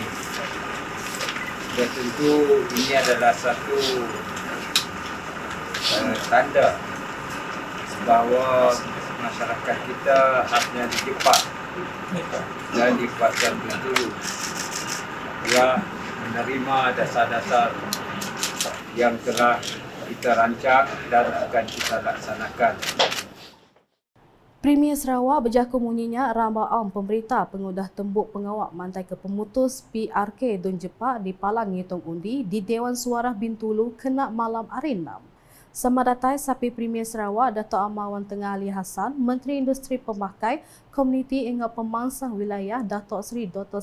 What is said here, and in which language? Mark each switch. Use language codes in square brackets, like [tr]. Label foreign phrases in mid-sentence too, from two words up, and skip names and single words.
[ms] Dan tentu ini adalah satu tanda bahawa masyarakat kita khasnya di Jepak dan di kawasan Bintulu telah menerima dasar-dasar yang telah kita rancang dan akan kita laksanakan. [iba] Premier Sarawak berjaku munyinya rambaan pemberita pengudah tembuk pengawak mantai ke pemutus PRK Dun Jepak di Palang Ngitung Undi di Dewan Suara Bintulu kena malam hari 6. Sama datai Sapi Premier Sarawak Datuk Amar Wang Tengah Ali Hassan, Menteri Industri Pemakai Komuniti hingga Pemansang Wilayah Datuk Sri Dr.